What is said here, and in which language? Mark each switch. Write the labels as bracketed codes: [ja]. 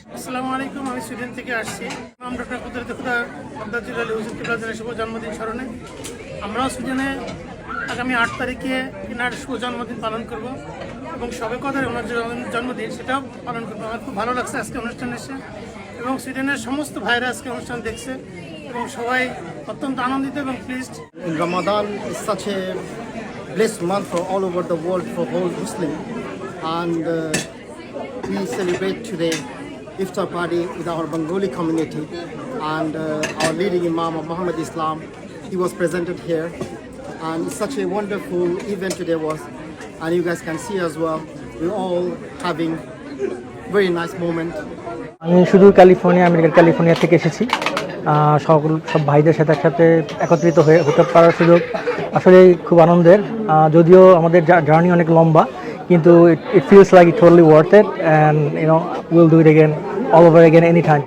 [bn] আসসালামু আলাইকুম, আমি সুইডেন থেকে আসছি। ইমাম ডক্টর কুদরতি খোদা আব্দুল হুজুর কিবলার শুভ জন্মদিন স্মরণে আমরাও সুইডেনে আগামী 8 তারিখে এনার শুভ জন্মদিন পালন করব এবং সবে কদরে ওনার জন্মদিন সেটাও পালন করবো। আমার খুব ভালো লাগছে আজকে অনুষ্ঠান এসে এবং সুইডেনের সমস্ত ভাইরা আজকে অনুষ্ঠান দেখছে এবং সবাই অত্যন্ত আনন্দিত এবং pleased. [en] Ramadan is such a blessed month for all over the world for whole Muslim, and we celebrate today Iftar party with our Bengali community, and our leading Imam of Muhammad Islam, he was presented here, and it's such a wonderful event today was, and you guys can see as well, we're all having very nice moment. [bn] আমি শুধু আমেরিকার California থেকে এসেছি। সব ভাইদের সাথে একসাথে একত্রিত হতে পারার সুযোগ আসলে খুব আনন্দের। যদিও আমাদের জার্নি অনেক লম্বা, কিন্তু [en] it feels like it's totally worth it, and we'll do it again, all over again, anytime.